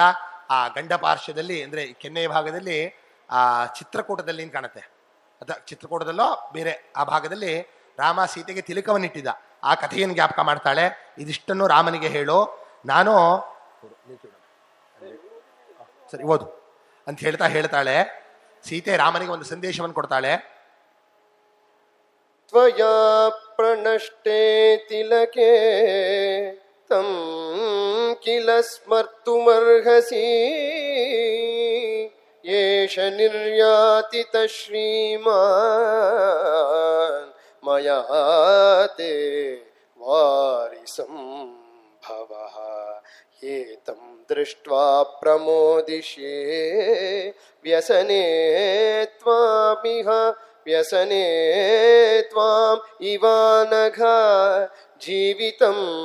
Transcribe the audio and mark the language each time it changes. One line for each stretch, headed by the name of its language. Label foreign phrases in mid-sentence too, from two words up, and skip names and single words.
Kannada: ಆ ಗಂಡ ಪಾರ್ಶ್ವದಲ್ಲಿ ಅಂದ್ರೆ ಕೆನ್ನೆಯ ಭಾಗದಲ್ಲಿ ಆ ಚಿತ್ರಕೂಟದಲ್ಲಿ ಕಾಣುತ್ತೆ, ಚಿತ್ರಕೂಟದಲ್ಲೋ ಬೇರೆ ಆ ಭಾಗದಲ್ಲಿ ರಾಮ ಸೀತೆಗೆ ತಿಲಕವನ್ನಿಟ್ಟಿದ್ದ. ಆ ಕಥೆಯನ್ನು ಜ್ಞಾಪಕ ಮಾಡ್ತಾಳೆ. ಇದಿಷ್ಟನ್ನು ರಾಮನಿಗೆ ಹೇಳು, ನಾನು ಸರಿ ಓದು ಅಂತ ಹೇಳ್ತಾಳೆ. ಸೀತೆ ರಾಮನಿಗೆ ಒಂದು ಸಂದೇಶವನ್ನು ಕೊಡ್ತಾಳೆ.
Sanskrit: ತ್ವಯಾ ಪ್ರಣಷ್ಟೇ ತಿಲಕೆ ತಂ ಕಿಲ ಸ್ಮರ್ತುಮರ್ಹಸಿ ಏಷ ನಿರ್ಯಾತಿತ ಶ್ರೀಮಾನ್ ಮಯಾ ತೇ ವಾರಿಸಂ ಭವಃ ಏತಂ ದೃಷ್ಟ್ವಾ ಪ್ರಮೋದಿಷ್ಯೇ ವ್ಯಸನೆ ತ್ವಾಮಿಹ ವ್ಯಸನೆ ತ್ವಾಂ ಇವಾನಘ ಜೀವಿತಂ